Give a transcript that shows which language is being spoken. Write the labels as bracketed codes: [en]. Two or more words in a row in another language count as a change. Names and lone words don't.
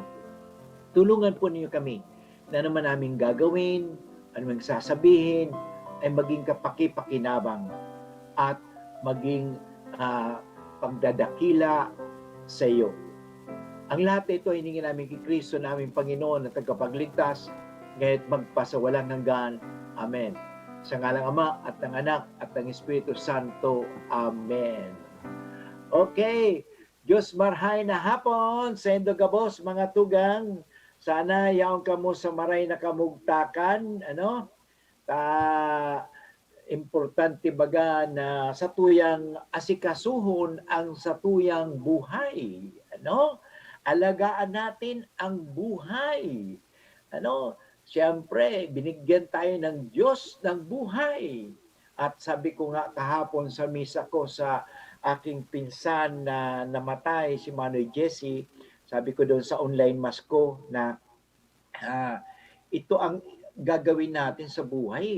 [tl] Tulungan po niyo kami na naman namin gagawin, anumang sasabihin, ay maging kapaki-pakinabang at maging pagdadakila sa iyo. Ang lahat ito ay hiningin namin kay Kristo naming Panginoon at tagapagligtas, ngayon magpasawalang hanggan. Amen. Sa ngalang Ama at ng Anak at ng Espiritu Santo. Amen. Okay. [bik] Diyos marhay na hapon sa Indogabos, mga tugang. Sana yaong kamo sa maray na kamugtakan. Importante baga na sa tuyang asikasuhon ang sa tuyang buhay. [tl] Alagaan natin ang buhay. Siyempre, binigyan tayo ng Diyos ng buhay. At sabi ko nga kahapon sa misa ko sa aking pinsan na namatay, si Manoy Jesse, sabi ko doon sa [en] online mass [tl] ko na ito ang gagawin natin sa buhay.